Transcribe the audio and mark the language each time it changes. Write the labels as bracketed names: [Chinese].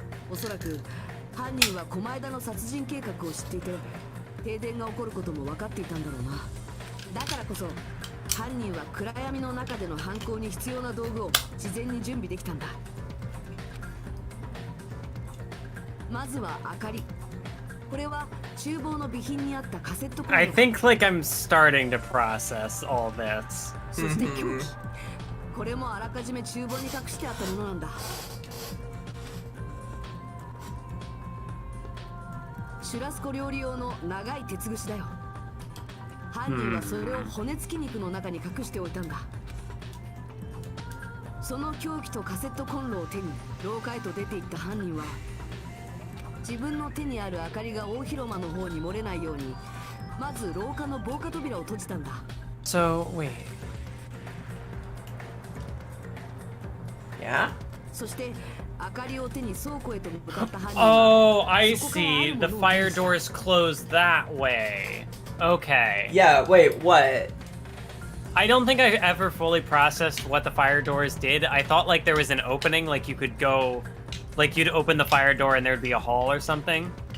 [Japanese] おそらく犯人は狛枝の殺人計画を知っていて、停電が起こることも分かっていたんだろうな。だからこそ犯人は暗闇の中での犯行に必要な道具を事前に準備できたんだ。まずは明かり。これは厨房の備品にあったカセットコンロ。 [English] I think like I'm starting to process all this. [Japanese] そして凶器。これもあらかじめ厨房に隠してあったものなんだ。シュラスコ料理用の長い鉄串だよ。犯人はそれを骨付き肉の中に隠しておいたんだ。その凶器とカセットコンロを手に廊下へと出て行った犯人は、自分の手にある明かりが大広間の方に漏れないように、まず廊下の防火扉を閉じたんだ。 [English] So wait. Yeah. [Japanese] そして明かりを手に倉庫へと向かった犯人 [English] Oh, I see. The fire doors close that way. Okay. Yeah, wait, what? I don't think I ever fully processed what the fire doors did. I thought like there was an opening, like you could go, like you'd open the fire door and there'd be a hall or something.